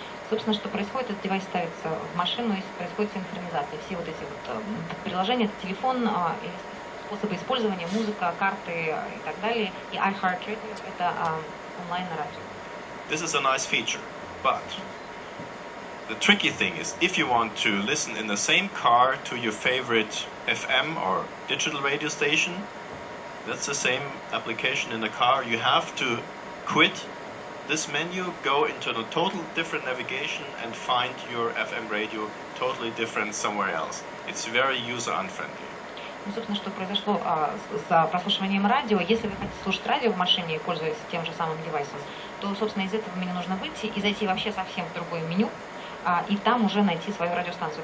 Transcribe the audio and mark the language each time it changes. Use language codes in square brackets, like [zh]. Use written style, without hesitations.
[ru] Собственно, что происходит, этот девайс ставится в машину и происходит синхронизация. Все вот эти вот приложения, это телефон, способы использования, музыка, карты и так далее. И iHeartRadio — это онлайн-радио. [en] This is a nice feature, but the tricky thing is if you want to listen in the same car to your favorite FM or digital radio station, that's the same application in the car. You have to quit this menu, go into the total different navigation and find your FM radio totally different somewhere else. It's very user unfriendly. [ru] Ну, собственно, что произошло с прослушиванием радио. Если вы хотите слушать радио в машине, пользуясь тем же самым девайсом, то, собственно, из этого меню нужно выйти и зайти вообще совсем в другое меню, и там уже найти свою радиостанцию.